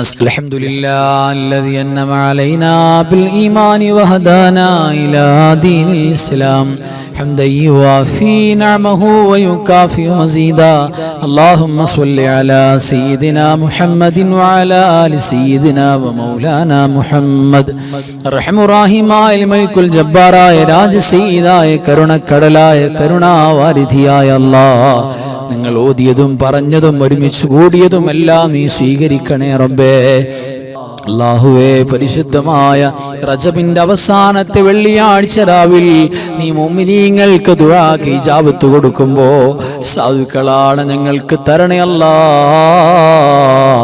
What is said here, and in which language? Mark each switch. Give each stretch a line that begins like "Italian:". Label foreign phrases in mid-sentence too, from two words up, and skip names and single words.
Arabic: الحمد لله الذي أنعم علينا بالإيمان وهدانا إلى دين الإسلام حمدا يوافي نعمه ويكافئ مزيدا. اللهم صل على سيدنا محمد وعلى آل سيدنا ومولانا محمد. الرحم الراحم الملك الجبار
Malayalam: രാജസീദായ കരുണക്കടലായ കരുണാവാരിധിയായ അല്ലാഹ്, നിങ്ങൾ ഓതിയതും പറഞ്ഞതും ഒരുമിച്ച് കൂടിയതും എല്ലാം നീ സ്വീകരിക്കണേ റബ്ബേ. അല്ലാഹുവേ, പരിശുദ്ധമായ റജബിന്റെ അവസാനത്തെ വെള്ളിയാഴ്ച രാവിൽ നീ മുഅ്മിനീങ്ങൾക്ക് ദുആക്ക് ഇജാബത്ത് കൊടുക്കുമ്പോ സാധുക്കളാണ് ഞങ്ങൾക്ക് തരണേ അല്ലാഹ്.